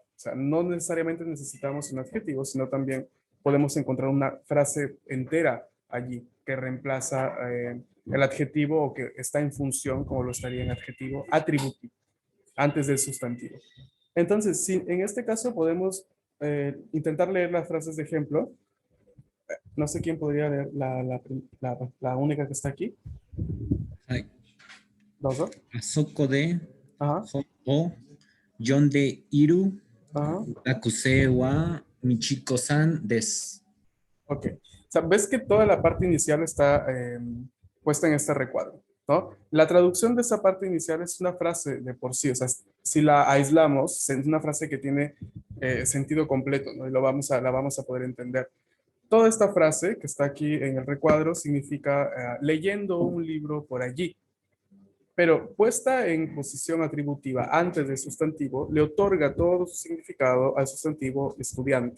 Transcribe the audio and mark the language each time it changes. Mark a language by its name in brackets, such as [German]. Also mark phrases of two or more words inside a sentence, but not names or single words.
[Spanish] O sea, no necesariamente necesitamos un adjetivo, sino también podemos encontrar una frase entera allí que reemplaza el adjetivo o que está en función, como lo estaría en adjetivo, atributivo, antes del sustantivo. Entonces, si en este caso podemos intentar leer las frases de ejemplo, no sé quién podría leer la única que está aquí. [Japanese] はい。どうぞ。あそこで [Spanish] Ajá, [Japanese] 本を読んでいる [Spanish] ajá. [Japanese] 学生はみちこさんです。 [Spanish] Ok. O sea, ves que toda la parte inicial está puesta en este recuadro, ¿no? La traducción de esa parte inicial es una frase de por sí, o sea, si la aislamos, es una frase que tiene sentido completo, ¿no? Y la vamos a poder entender. Toda esta frase que está aquí en el recuadro significa leyendo un libro por allí, pero puesta en posición atributiva antes del sustantivo, le otorga todo su significado al sustantivo estudiante.